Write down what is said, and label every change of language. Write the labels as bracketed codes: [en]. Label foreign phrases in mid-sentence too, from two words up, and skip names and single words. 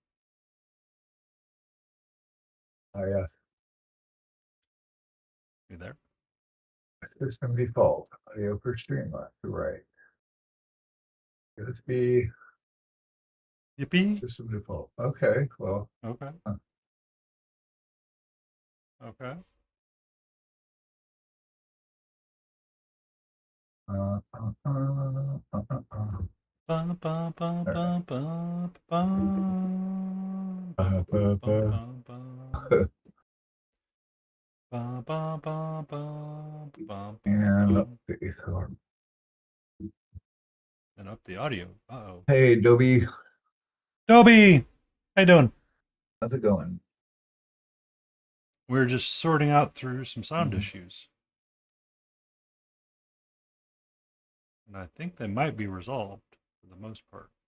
[en] Oh, yeah. You there? System default. Audio for Streamlabs. Right. Let's be Yippee. system default. Okay. Well, Okay. Okay. uh, uh, uh, uh, Ba, ba, ba, All right. ba, ba, ba, Uh, ba, uh, ba, uh, ba, ba. Ba, ba, ba, ba, ba, ba, and ba. let's see. So, And up the audio. Uh-oh. hey, Adobe, Dobie! How you doing? how's it going? We're just sorting out through some sound Mhm. issues. And I think they might be resolved for the most part.